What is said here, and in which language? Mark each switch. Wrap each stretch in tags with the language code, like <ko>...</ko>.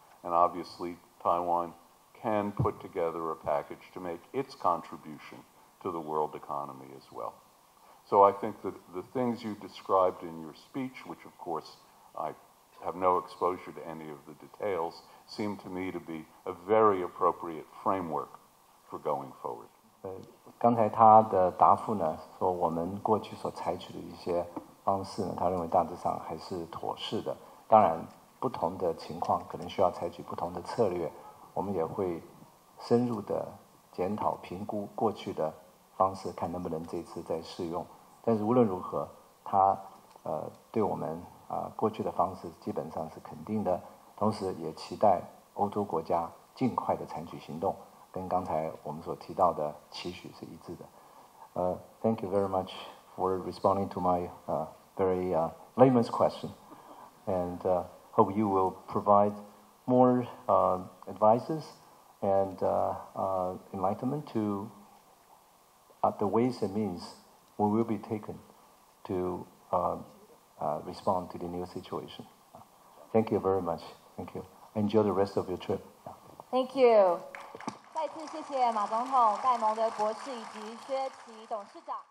<en>And obviously, Taiwan can put together a package to make its contribution to the world economy as well. So I think that the things you described in your speech, which of course I have no exposure to any of the details, seem to me to be a very appropriate framework for going forward.</en> <zh>刚才他的答复呢，说我们过去所采取的一些方式呢，他认为大致上还是妥适的。当然，不同的情况可能需要采取不同的策略，我们也会深入的检讨评估过去的方式，看能不能这次再适用。但是无论如何，他对我们过去的方式基本上是肯定的，同时也期待欧洲国家尽快的采取行动，跟刚才我们所提到的期许是一致的。</zh> <en>Thank you very much for responding to my very layman's question, and hope you will provide more advices and enlightenment to the ways and means we will be taken to respond to the new situation. Thank you very much. Thank you. Enjoy the rest of your trip. Thank you.</en> <zh>再次谢谢马总统、戴蒙德博士以及薛奇董事长。</zh>